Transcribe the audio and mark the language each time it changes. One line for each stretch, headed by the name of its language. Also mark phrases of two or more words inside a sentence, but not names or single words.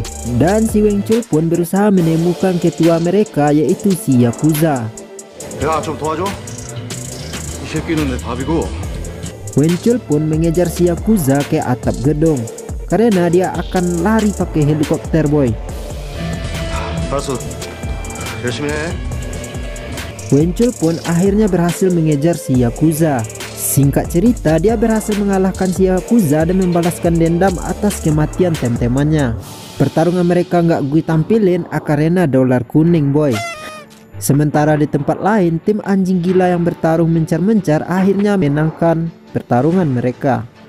Indonesian: Dan si Weng Chul pun berusaha menemukan ketua mereka yaitu si Yakuza.
Korean: 야 좀 도와줘. 이 새끼는 내 밥이고.
Indonesian: Weng Chul pun mengejar si Yakuza ke atap gedung karena dia akan lari pakai helikopter boy.
Korean: 알았어. 열심히 해.
Indonesian: Weng Chul pun akhirnya berhasil mengejar si Yakuza. Singkat cerita, dia berhasil mengalahkan si Yakuza dan membalaskan dendam atas kematian tem-temannya. Pertarungan mereka nggak gue tampilin karena dolar kuning boy. Sementara di tempat lain, tim anjing gila yang bertarung mencar-mencar akhirnya menangkan pertarungan mereka.